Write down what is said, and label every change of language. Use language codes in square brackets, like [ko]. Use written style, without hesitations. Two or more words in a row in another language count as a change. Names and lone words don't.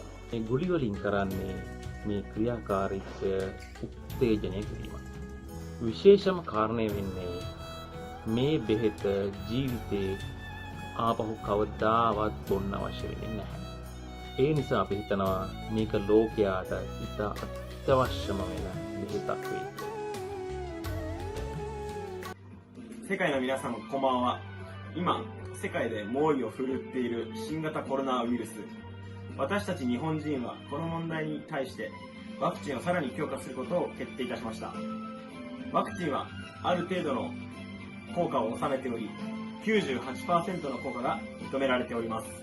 [si] මේ ගුලි වලින් කරන්නේ මේ ක්‍රියාකාරීත්වය උත්තේජනය කිරීම. විශේෂම කාරණය වෙන්නේ මේ බෙහෙත ජීවිතේ ආපහු කවදාවත් බොන්න අවශ්‍ය වෙන්නේ නැහැ. ඒ නිසා අපි හිතනවා මේක ලෝකයාට ඉතා අත්‍යවශ්‍යම වෙන බෙහෙතක් වෙයි. [ja] 世界の皆さんこんばんは。今世界で猛威を振るっている新型コロナウイルス。私たち日本人はこの問題に対してワクチンをさらに強化することを決定いたしました。ワクチンはある程度の効果を収めており、98% の効果が認められております。